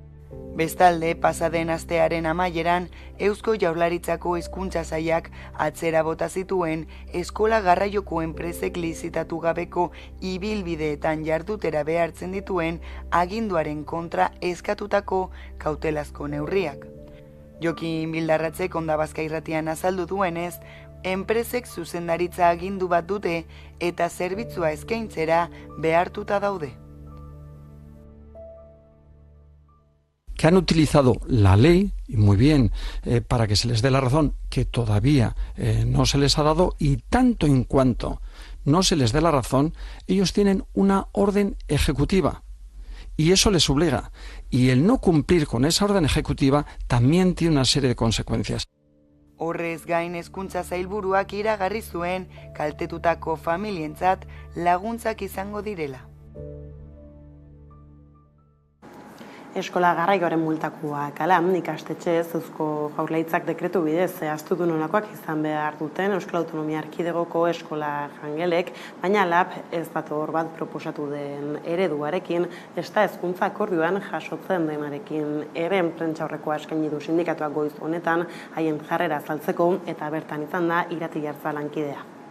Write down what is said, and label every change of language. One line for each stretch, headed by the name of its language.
Basque: Bestalde, pasaden astearen amaieran, Eusko Jaurlaritzako Hezkuntza Sailak atzera bota zituen eskola garraioko enpresek lizitatu gabeko ibilbideetan jardutera behartzen dituen aginduaren kontra eskatutako kautelazko neurriak. Jokin Bildarratzek Onda Bazka irratian azaldu duenez, enpresek zuzendaritza agindu bat dute eta zerbitzua eskaintzera behartuta daude.
Spanish: Que han utilizado la ley, y muy bien, para que se les dé la razón, que todavía no se les ha dado, y tanto en cuanto no se les dé la razón, ellos tienen una orden ejecutiva, y eso les obliga. Y el no cumplir con esa orden ejecutiva también tiene una serie de consecuencias.
Basque: Horrez gain Hezkuntza Sailburuak iragarri zuen kaltetutako familientzat laguntzak izango direla. Eskola garraioaren multakoak ala, ikastetxez Eusko Jaurlaritzak dekretu bidez zehaztu du nolakoak izan behar duten Euskal Autonomia Erkidegoko eskola jangelek, baina lab ez dator bat proposatu den ereduarekin, ezta hezkuntza akordioan jasotzen denarekin ere prentsaurrekoa eskaini du sindikatuak goiz honetan haien jarrera azaltzeko eta bertan izan da Irati Jartza lankidea.